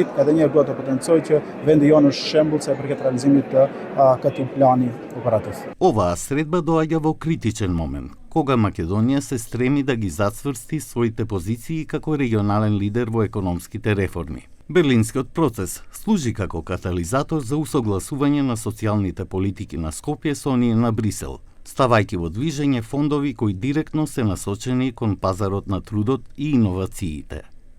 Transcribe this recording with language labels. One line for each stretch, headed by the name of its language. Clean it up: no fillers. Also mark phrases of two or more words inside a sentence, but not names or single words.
Albanian: Edhe një herë dua të potencoj që vendi jonë është shembull sa i përket realizimit të këtij plani operativ.
Macedonian: Оваа средба доаѓа во критичен момент, кога Македонија се стреми да ги зацврсти своите позиции како регионален лидер во економските реформи. Берлинскиот процес служи како катализатор за усогласување на социјалните политики на Скопје со оние на Брисел, ставајќи во движење фондови кои директно се насочени кон пазарот на трудот и иновациите.